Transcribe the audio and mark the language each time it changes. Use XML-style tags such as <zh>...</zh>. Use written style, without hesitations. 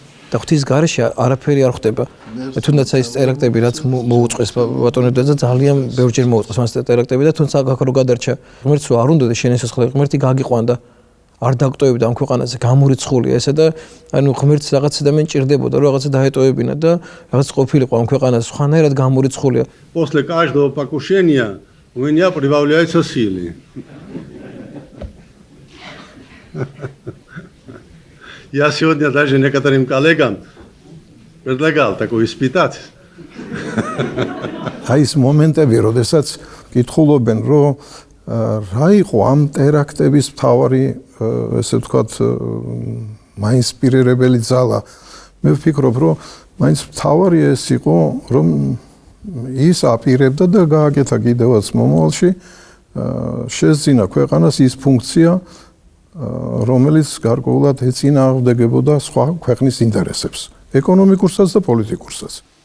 <ka>და ღვთის გარეშე არაფერი არ ხდება. თუნდაც აი ეს ტერაქტები რაც მოუწყეს ბატონებთან და ძალიან ბევრჯერ მოუწყეს მას ტერაქტები და თუნდაც აქ რო გადარჩა ღმერთს რო არ უნდა შენ ეს ხალხი ღმერთი გაგიყვანდა არ დაგტოვებდა ამ ქვეყანაზე გამორიცხულია ესა და ანუ ღმერთს რაღაც ადამიანი ჭირდებოდა რომ რაღაცა დაეტოვებინა და რაღაც ყოფილიყო ამ ქვეყანაზე სხვანაირად გამორიცხულია.</ka> <ru>После каждого покушения у меня прибавляются силы. Я сегодня даже некоторым коллегам предлагал такой испытать.</ru> <ka>აი ეს მომენტები, როდესაც კითხულობენ, რომ რა იყო ამ ტერაქტების მთავარი, ესე ვთქვათ, მაინსპირირებელი ძალა. მე ვფიქრობ, რომ მაინც მთავარი ეს იყო, რომ ის აპირებდა და გააკეთა კიდევაც მომავალში შეძინა ქვეყანას ის ფუნქცია რომელიც გარკვეულად ეწინააღმდეგებოდა სხვა ქვეყნის ინტერესებს, ეკონომიკურსაც და პოლიტიკურსაც.</ka>